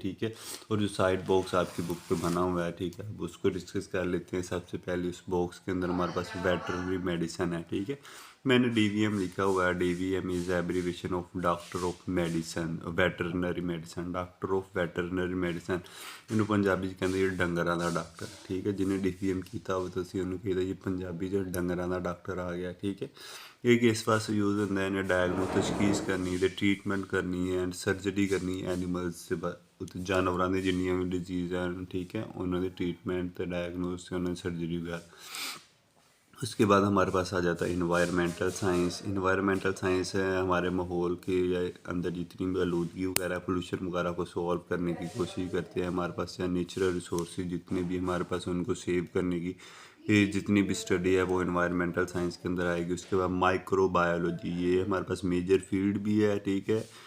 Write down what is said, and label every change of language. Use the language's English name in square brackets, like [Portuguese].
[Hindi] ठीक है, और जो साइड बॉक्स आपकी बुक पे बना हुआ है, ठीक है, अब उसको डिस्कस कर लेते हैं। सबसे पहले उस बॉक्स के अंदर हमारे पास वेटरनरी मेडिसिन है। ठीक है, मैंने डीवीएम लिखा हुआ है, [English] DVM is abbreviation of doctor of medicine, veterinary medicine, doctor of veterinary medicine. [Punjabi] ਇਹਨੂੰ ਪੰਜਾਬੀ 'ਚ ਕਹਿੰਦੇ ਜਿਹੜੇ ਡੰਗਰਾਂ ਦਾ ਡਾਕਟਰ। ਠੀਕ ਹੈ, ਜਿਹਨੇ ਡੀਪੀਐਮ ਕੀਤਾ ਹੋਵੇ ਤੁਸੀਂ ਉਹਨੂੰ ਕਹੀਦਾ ਜੀ ਪੰਜਾਬੀ 'ਚ ਡੰਗਰਾਂ ਦਾ ਡਾਕਟਰ ਆ ਗਿਆ। ਠੀਕ ਹੈ, ਇਹ ਕਿਸ ਵਾਸਤੇ ਯੂਜ਼ ਹੁੰਦਾ, ਇਹਨੇ ਡਾਇਗਨੋਸ ਤਸ਼ਖੀਸ ਕਰਨੀ ਤੇ ਟ੍ਰੀਟਮੈਂਟ ਕਰਨੀ ਹੈ, ਐਂਡ ਸਰਜਰੀ ਕਰਨੀ ਐਨੀਮਲਸ ਦੇ ਉੱਤੇ, ਜਾਨਵਰਾਂ ਦੀ ਜਿੰਨੀਆਂ ਵੀ ਡਿਜ਼ੀਜ਼ ਹਨ, ਠੀਕ ਹੈ, ਉਹਨਾਂ ਦੇ ट्रीटमेंट ਤੇ डायग्नोस ਤੇ ਉਹਨਾਂ ਦੀ [Hindi] सर्जरी वगैरह। उसके बाद हमारे पास आ जाता है इन्वायरमेंटल साइंस। इन्वायरमेंटल साइंस है हमारे माहौल के या अंदर जितनी भी आलूदगी वगैरह, पोल्यूशन वगैरह को सॉल्व करने की कोशिश करते हैं। हमारे पास या नेचुरल रिसोर्स जितने भी हमारे पास उनको सेव करने की ये जितनी भी स्टडी है वो इन्वायरमेंटल साइंस के अंदर आएगी। उसके बाद माइक्रोबायोलॉजी, ये हमारे पास मेजर फील्ड भी है। ठीक है,